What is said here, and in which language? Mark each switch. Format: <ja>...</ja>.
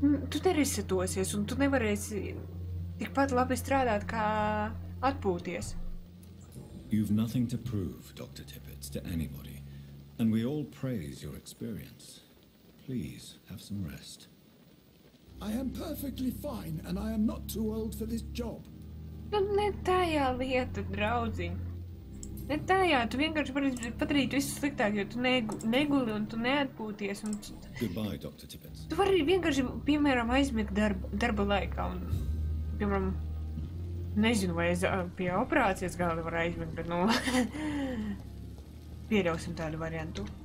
<lv>Tu nerisatosies, un tu nevarēsi tikpat labi strādāt, kā atpūties.</lv> <en>You've nothing to prove, Dr. Tippett, to anybody, and we all praise your experience. Please, have some rest. I am perfectly fine, and I am not too old for this job.</en> <lv>Ne tajā lieta, draudziņ. Ne tajā, tu vienkārši padarītu visu sliktāk, jo tu neguli un tu neatpūties.</lv> <en>Goodbye, Dr. Tippett.</en> <lv>Tu vari vienkārši, piemēram, aizmigt darba laikā un, piemēram, nezinu, vai pie operācijas galda var aizmigt, bet, pieļausim tādu variantu.</lv>